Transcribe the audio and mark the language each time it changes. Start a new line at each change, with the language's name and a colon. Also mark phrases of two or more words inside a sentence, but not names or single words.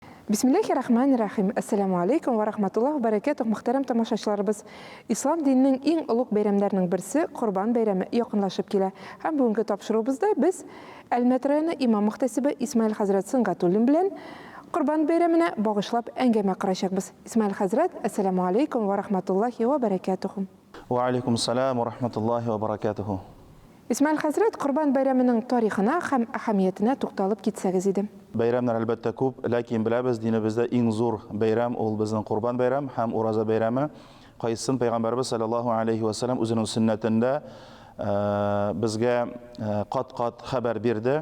Arabic: بسم الله الرحمن الرحيم. السلام عليكم ورحمة الله وبركاته.
Tatar: Мөхтәрәм тамашачыларыбыз, ислам диненең иң олуг бәйрәмнәренең берсе Корбан бәйрәме якынлашып килә. Һәм бүгенге тапшыруыбызда без Әлмәт районы имам мөхтәсибе Исмаил хәзрәт Сынгатуллин белән Корбан бәйрәменә багышлап әңгәмә карашакбыз. Исмаил хәзрәт,
Arabic: السلام عليكم ورحمة الله وبركاته. وعليكم السلام ورحمة الله وبركاته.
Tatar: Исмаил хәзрәт, Корбан бәйрәменең тарихына һәм әһәмиятенә тукталып китсәгез иде. Бәйрәмнәр әлбәттә күп, ләкин беләбез, динебездә иң зур бәйрәм ул безнең Корбан бәйрәм һәм Ураза бәйрәме. Кайсын Пәйгамбәрбез
Arabic: صلى الله عليه وسلم
Tatar: үзенең сөннәтендә безгә кат-кат хәбәр бирде.